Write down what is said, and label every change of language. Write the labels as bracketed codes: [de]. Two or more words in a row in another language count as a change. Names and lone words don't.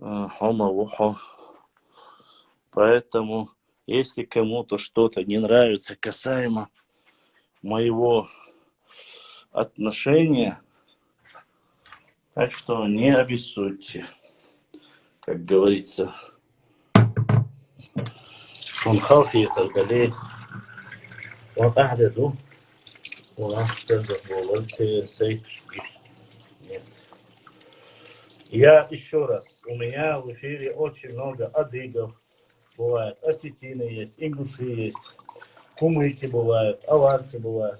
[ru] Хома-вухо. Поэтому, если кому-то что-то не нравится касаемо моего отношения, так что не обессудьте, как говорится. ونخاف يتغلي وأحدث Я еще раз, у меня в эфире очень много адыгов бывает, осетины есть, ингуши есть, кумыки бывают, аварцы бывают.